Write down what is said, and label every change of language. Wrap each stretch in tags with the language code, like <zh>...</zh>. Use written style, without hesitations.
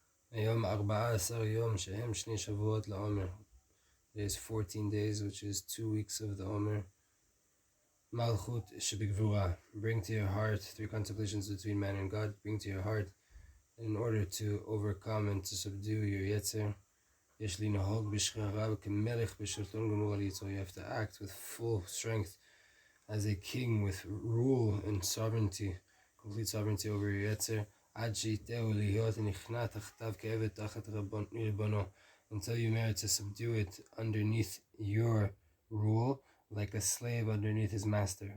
<he>היום 14 יום שהם שני שבועות לעומר.</he> <en>Today is 14 days, which is 2 weeks of the Omer. Malchut, shbGevurah. Bring to your heart 3 contemplations between man and God. Bring to your heart in order to overcome and to subdue your yetzer.</en> <he>יש לנהוג בשבGevurah כמלך בשלטון גמור על יצרו.</he> <en>You have to act with full strength as a king with rule and sovereignty, complete sovereignty over your yetzer.</en> <he>עד שיתהו להיות נכנע תחתיו כעבד תחת ריבונו,</he> <en>until you merit to subdue it underneath your rule, like a slave underneath his master.</en>